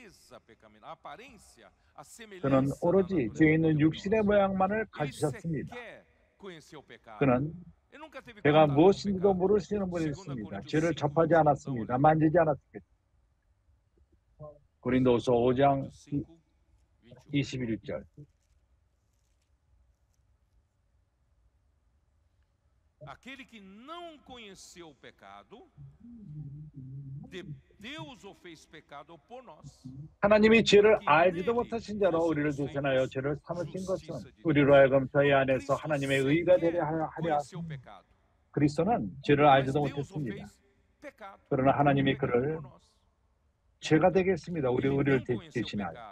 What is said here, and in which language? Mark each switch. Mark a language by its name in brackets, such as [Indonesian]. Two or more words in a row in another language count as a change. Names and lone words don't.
[Korean] 그는 오로지 죄 있는 육신의 모양만을 가지셨습니다. 그는 죄가 무엇인지도 모르시는 분이 있습니다. 죄를 접하지 않았습니다. 만지지 않았습니다. 고린도후서 5장 21절 [Portuguese] Aquele que não conheceu o pecado, Deus o fez pecado por nós. [Korean] 하나님이 죄를 알지도 못하신 자로 우리를 대신하여 죄를 삼으신 것은 우리로 하여금 저희 안에서 하나님의 의가 되려 하려 하십니다. 그리스도는 죄를 알지도 못했습니다. 그러나 하나님이 그를 죄가 되게 했습니다. 우리를 대신하여.